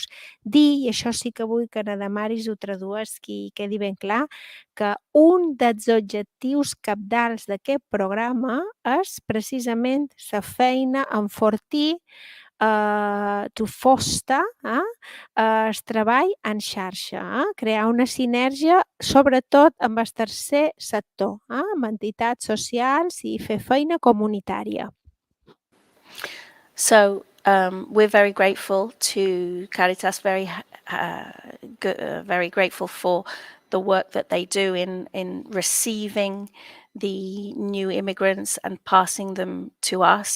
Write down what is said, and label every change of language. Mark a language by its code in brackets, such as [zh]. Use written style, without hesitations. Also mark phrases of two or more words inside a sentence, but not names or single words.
[ca] Dir, i això sí que vull que na Damaris ho tradueixi i quedi ben clar, que un dels objectius cabdals d'aquest programa és precisament la feina enfortir, [en] to foster [ca] el treball en xarxa, crear una sinergia, sobretot amb el tercer sector, amb entitats socials i fer feina comunitària. [en] So we're very grateful to Caritas, very grateful for the work that they do in receiving the new immigrants and passing them to us.